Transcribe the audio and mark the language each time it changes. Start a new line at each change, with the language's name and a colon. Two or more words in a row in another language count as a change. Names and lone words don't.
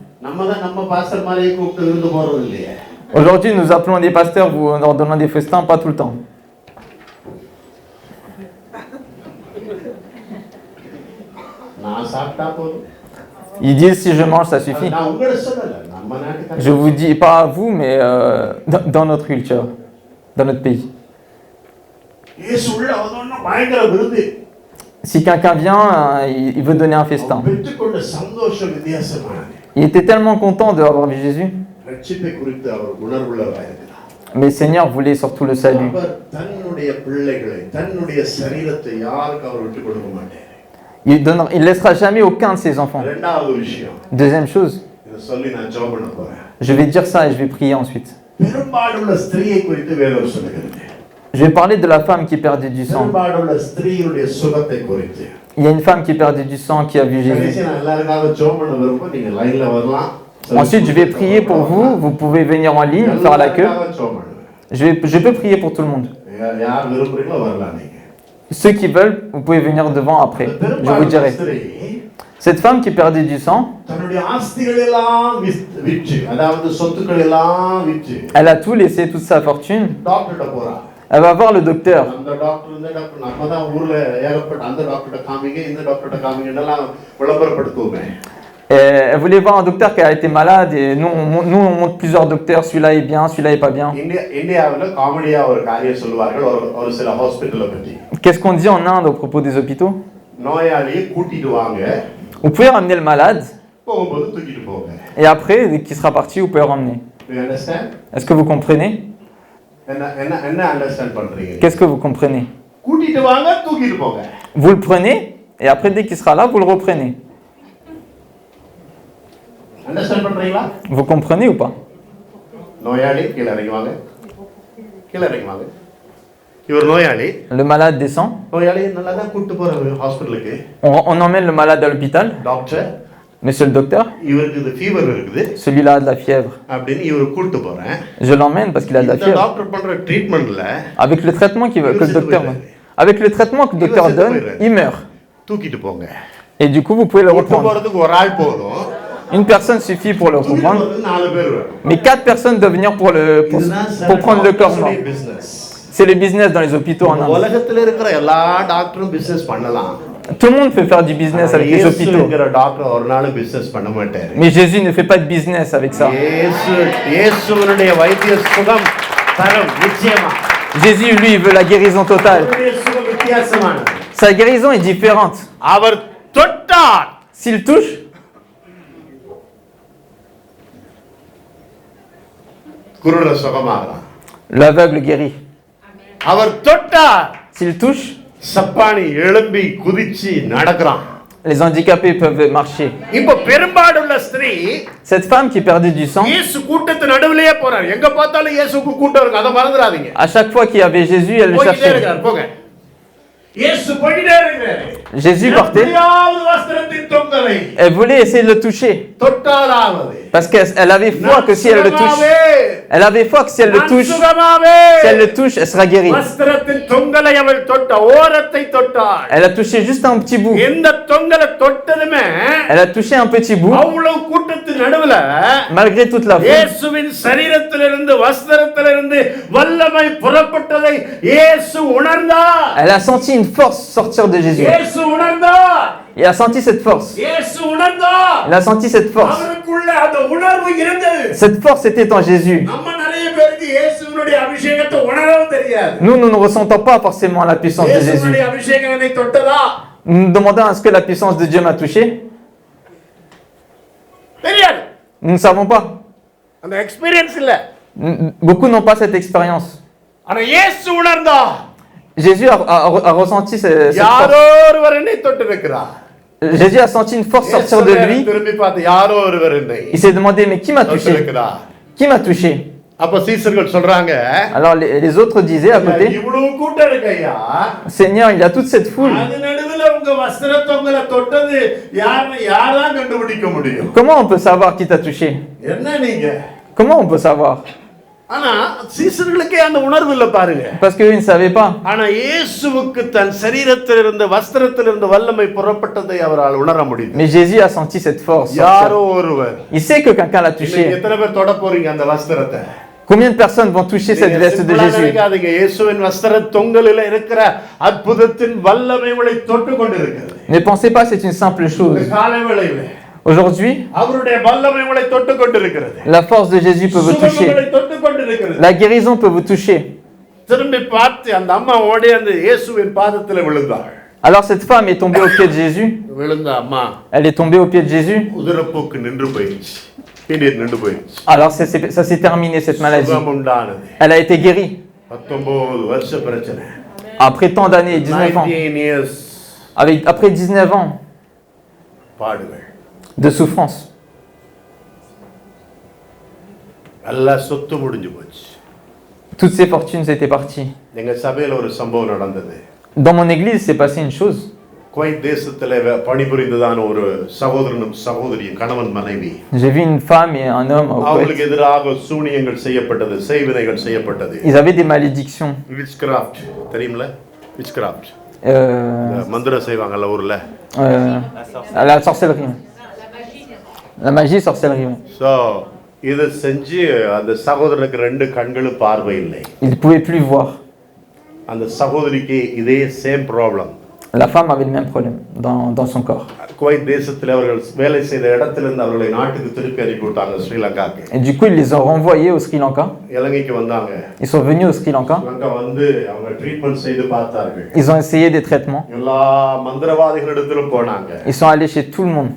French: Aujourd'hui, nous appelons des pasteurs, vous leur donnons des festins, pas tout le temps. Ils disent, si je mange, ça suffit. Je vous dis pas à vous, mais dans notre culture. dans notre pays.
Tamil: இயேசு உள்ள வந்தோன்னா பயங்கர விருந்து.
French: Si quelqu'un vient, il veut donner un festin.
Tamil: அவன் பெற்றுக்கொண்ட சந்தோஷம் வித்தியாசமானது.
French: Il était tellement content d'avoir vu Jésus.
Tamil: ரட்சிப்பை குறித்து அவர் உணர்வுள்ளவராக இருக்கிறார்.
French: Mais le Seigneur voulait surtout le salut.
Tamil: அவர் தன்னுடைய பிள்ளைகளை தன்னுடைய சரீரத்தை யாருக்கு அவர் விட்டுக் கொடுக்க மாட்டார்.
French: Il laissera jamais aucun de ses enfants.
Tamil: இரண்டாவது விஷயம்.
French: Deuxième chose,
Tamil: இத சொல்லி நான் ஜெபம் பண்ண போறேன்.
French: je vais dire ça et je vais prier ensuite.
Tamil: பெரும்பாலுள்ள ஸ்திரீயை குறித்து வேதம் சொல்லுகிறது.
French: Je vais parler de la femme qui perdait du sang.
Tamil: பெரும்பாலுள்ள ஸ்திரீயுடைய சுகத்தை குறித்து.
French: Il y a une femme qui perdait du sang qui a vu Jésus.
Tamil: கடைசியா நான் எல்லாருக்காக ஜெபம் பண்ண விரும்புறேன். நீங்க லைன்ல வரலாம்.
French: Ensuite, je vais prier pour vous. Vous pouvez venir en ligne, faire la queue. Je peux prier pour tout le monde.
Tamil: யார் விரும்புறீங்களோ வரலாம் நீங்க.
French: Ceux qui veulent, vous pouvez venir devant après. Je vous dirai. Cette femme qui perdait du sang,
Tamil: தன்னுடைய ஆஸ்திகள் எல்லாம் விற்று, அதாவது சொத்துக்கள் எல்லாம் விற்று,
French: elle a tout laissé, toute sa fortune.
Tamil: டாக்டர்ட்ட போறா.
French: Elle va voir le docteur.
Tamil: அந்த டாக்டர் இந்த டாக்டர் நம்மதான் ஊர்ல ஏகப்பட்ட அந்த டாக்டர்ட்ட காமிங்க இந்த டாக்டர்ட்ட காமிங்கன்னெல்லாம் விளம்பரப்படுத்துவோமே.
French: Elle voulait voir un docteur qui a été malade et nous on montre plusieurs docteurs, celui-là est bien, celui-là est pas bien.
Tamil: இந்தியாவுல காமெடியா ஒரு காரியம் சொல்லுவார்கள் ஒரு சில ஹாஸ்பிடல்ல பத்தி.
French: Qu'est-ce qu'on dit en Inde au propos des hôpitaux?
Tamil: நோயாளியை கூட்டிட்டு வாங்க.
French: Vous pouvez ramener le malade
Tamil: போகும்போது தூக்கிட்டு போங்க.
French: et après, dès qu'il sera parti, vous pouvez le ramener.
English: You understand?
French: Est-ce que vous comprenez?
Tamil: என்ன அண்டர்ஸ்டாண்ட் பண்றீங்க?
French: Qu'est-ce que vous comprenez?
Tamil: கூட்டிட்டு வாங்க தூக்கிட்டு போங்க.
French: Vous le prenez et après, dès qu'il sera là, vous le reprenez.
Tamil: அண்டர்ஸ்டாண்ட் பண்றீங்களா?
French: Vous comprenez ou pas?
Tamil: நோயாளி கீழ இறங்கி வாங்க. கீழ இறங்கி வாங்க. இவர் நோயாளி.
French: Le malade descend.
Tamil: நோயாளி நல்லா தான் கூட்டிட்டு போறாங்க ஹாஸ்பிடலுக்கு.
French: On emmène le malade à l'hôpital.
Tamil: டாக்டர்
French: Monsieur le docteur,
Tamil: இவருக்கு இந்த ஃபீவர் இருக்குது.
French: celui-là a de la fièvre.
Tamil: அப்படினு இவரு கூட்டிட்டு போறேன்.
French: Je l'emmène parce qu'il a de la
Tamil: இந்த
French: fièvre.
Tamil: டாக்டர் பண்ற ட்ரீட்மென்ட்ல
French: Avec le traitement que le docteur donne. Avec le traitement que le docteur donne, il meurt.
Tamil: தூக்கிட்டு போங்க.
French: Et du coup, vous pouvez le
Tamil: கூட்டிட்டு
French: reprendre.
Tamil: போறதுக்கு ஒரு ஆள் போதும்.
French: Une personne suffit pour le
Tamil: தூக்கிட்டு
French: reprendre.
Tamil: போறதுக்கு 4 பேர் வேணும்.
French: Mais 4 personnes doivent venir pour prendre le corps mort.
English: business.
French: C'est le business dans les hôpitaux en Inde.
Tamil: உலகத்துல இருக்கிற எல்லா டாக்டரும் பிசினஸ் பண்ணலாம்.
French: Tout le monde peut faire du business avec les hôpitaux.
Tamil: இயேசுங்கிற டாக்டர் ஒரு நாள் பிசினஸ் பண்ண மாட்டாரு.
French: Mais Jésus ne fait pas de business avec ça.
Tamil: இயேசுவினுடைய வைத்திய சுகம் தரும் நிச்சயமா.
French: Jésus, lui, il veut la guérison totale.
Tamil: அவருடைய சுகம் வித்தியாசமானது.
French: Sa guérison est différente.
Tamil: அவர் தொட்டார்.
French: S'il touche,
Tamil: குருடர் சுகமாகலாம்.
French: l'aveugle guérit.
Tamil: அவர் தொட்டார்.
French: S'il touche,
Tamil: சப்பானி எழும்பி குதிச்சு நடக்கிறான்.
French: les handicapés peuvent marcher.
Tamil: இப்ப பெரும்பாடுள்ள ஸ்திரீ
French: Cette femme qui perdait du sang,
Tamil: இயேசு கூட்டத்து நடுவுலயே போறார். எங்க பார்த்தாலும் இயேசுக்கு கூட்டம் இருக்கு. அத மறந்துடாதீங்க.
French: à chaque fois qu'il y avait Jésus, elle le
Tamil: போயிட்டே
French: cherchait.
Tamil: இருக்கார். போங்க. இயேசு போயிட்டே இருக்காரு.
French: Jésus partait.
Tamil: எப்படியாவது வஸ்திரத்தின் தொங்கலை
French: Elle voulait essayer de le toucher.
Tamil: தொட்டாலாவது.
French: Parce qu'elle avait foi que si elle le touche, elle avait foi que si elle le touche, si elle le touche, elle sera guérie.
Tamil: வஸ்திரத்தின் தொங்கலை அவள் தொட்ட ஓரத்தை தொட்டாள்.
French: Elle a touché juste un petit bout.
Tamil: இந்த தொங்கலை தொட்டதுமே
French: Elle a touché un petit bout,
Tamil: அவ்வளவு கூட்டத்து நடுவுல
French: malgré toute la foule.
Tamil: இயேசுவின் சரீரத்திலிருந்து வஸ்திரத்திலிருந்து வல்லமை புறப்பட்டதை இயேசு உணர்ந்தார்.
French: Elle a senti une force sortir de Jésus.
Tamil: இயேசு உணர்ந்தார்.
French: Il a senti cette force.
Tamil: இயேசு உணர்ந்தார்.
French: Il a senti cette force.
Tamil: அவருக்குள்ள அந்த உணர்வு இருந்தது.
French: Cette force était en Jésus.
Tamil: நம்ம நிறைய பேருக்கு இயேசுவினுடைய அபிஷேகத்தை உணரவும் தெரியாது.
French: Nous ne ressentons pas forcément la puissance de Jésus.
Tamil: இயேசுவினுடைய அபிஷேகம் என்னை தொட்டதா?
French: Nous nous demandons est-ce que la puissance de Dieu m'a touché?
Tamil: தெரியாது.
French: Nous ne savons pas.
Tamil: அந்த எக்ஸ்பீரியன்ஸ் இல்ல.
French: Beaucoup n'ont pas cette expérience.
Tamil: ஆனா இயேசு உணர்ந்தார்.
French: Jésus a ressenti cette force.
Tamil: யாரோ ஒருவர் என்னை தொட்டிருக்கிறார்.
French: Jésus a senti une force sortir de lui.
Tamil: திரும்பி பார்த்து யாரோ ஒருவர் என்னை
French: Il s'est demandé mais qui m'a touché?
Tamil: தொட்டிருக்கிறார்.
French: Qui m'a touché?
Tamil: அப்ப சீசர்கள் சொல்றாங்க
French: Alors les autres disaient à côté,
Tamil: இவ்வளவு கூட்டம் இருக்கையா
French: Seigneur, il y a toute cette foule.
Tamil: அது நடுவுல உங்க வஸ்திர தொங்கல தொட்டது யாரா கண்டுபிடிக்க முடியும்?
French: Comment on peut savoir qui t'a touché?
Tamil: என்ன நீங்க?
French: Comment on peut savoir?
Tamil: ஆனா சீசர்களுக்கே அந்த உணர்வு இல்ல பாருங்க.
French: Parce qu'eux, ils ne savaient pas.
Tamil: ஆனா இயேசுவுக்கு தன் சரீரத்திலிருந்து வஸ்திரத்திலிருந்து வல்லமை புறப்பட்டதை அவரால் உணர முடியும்.
French: Mais Jésus a senti cette force.
Tamil: யாரோ ஒருவர்.
French: Il sait que quelqu'un l'a
Tamil: இன்னைக்கு
French: touché.
Tamil: எத்தனை பேர் தொட போறீங்க அந்த வஸ்திரத்தை?
French: Combien de personnes vont toucher cette veste de Jésus?
Tamil: நினைக்காதீங்க. இயேசுவின் வஸ்திர தொங்கலில இருக்கிற அற்புதத்தின் வல்லமை உங்களை தொட்டு கொண்டிருக்கிறது.
French: Ne pensez pas c'est une simple chose.
Tamil: இந்த காலவேளையிலே
French: Aujourd'hui,
Tamil: அவருடைய வல்லமை உங்களை தொட்டு கொண்டிருக்கிறது.
French: la force de Jésus peut vous toucher.
Tamil: சுகங்களை தொட்டு கொண்டிருக்கிறது.
French: La guérison peut vous toucher.
Tamil: திரும்பி பார்த்து அந்த அம்மா ஓடி அந்த இயேசுவின் பாதத்தில் விழுந்தாள்.
French: Alors cette femme est tombée au pied de Jésus.
Tamil: விழுந்த அம்மா
French: Elle est tombée au pied de Jésus.
Tamil: உதிரப்போக்கு நின்று போயிடுச்சு. பீரியட் நின்று போயிடுச்சு.
French: Alors ça s'est terminé cette maladie.
Tamil: சுகம் உண்டானது.
French: Elle a été guérie.
Tamil: 19 வருஷ பிரச்சனை.
French: Après tant d'années, 19 ans.
English: 19 years
French: Après 19 ans
Tamil: பாடுகள்.
French: de souffrance.
Tamil: எல்லா சொத்து முடிஞ்சு போச்சு.
French: Toutes ses fortunes étaient parties.
Tamil: எங்க சபையில ஒரு சம்பவம் நடந்தது.
French: Dans mon église, s'est passé une chose.
Tamil: குவைத் தேசத்துல பணிபுரிந்ததான ஒரு சகோதரனும் சகோதரியும் கணவன் மனைவி.
French: J'ai vu une femme et un homme au Kuwait.
Tamil: அவங்களுக்கு எதிராக சூனியங்கள் செய்யப்பட்டது, செய்வினைகள் செய்யப்பட்டது.
French: Ils avaient des malédictions.
Tamil: விட்ச்கிராஃப்ட் தெரியுமில்ல? விட்ச்கிராஃப்ட். மந்திரம் செய்வாங்கல்ல ஊர்ல.
French: La sorcellerie. La magie, sorcellerie.
Tamil: சோ இத செஞ்சு அந்த சகோதரனுக்கு ரெண்டு கண்களும் பார்வை இல்லை.
French: Il pouvait plus voir.
Tamil: அந்த சகோதரிக்கு இதே
English: same problem.
French: La femme avait le même problème dans son corps.
Tamil: குவைத் தேசத்தில் அவர்கள் வேலை செய்த இடத்திலிருந்து அவர்களை நாட்டுக்கு திருப்பி அனுப்பி விட்டாங்க ஸ்ரீலங்காக்கு.
French: Et du coup, ils les ont renvoyés au Sri Lanka.
Tamil: இலங்கைக்கு வந்தாங்க.
French: Ils sont venus au Sri Lanka.
Tamil: அங்க வந்து அவங்க ட்ரீட்மென்ட் செய்து பார்த்தார்கள்.
French: Ils ont essayé des traitements.
Tamil: எல்லா மந்திரவாதிகளிடத்திலும் போனாங்க.
French: Ils sont allés chez tout le monde.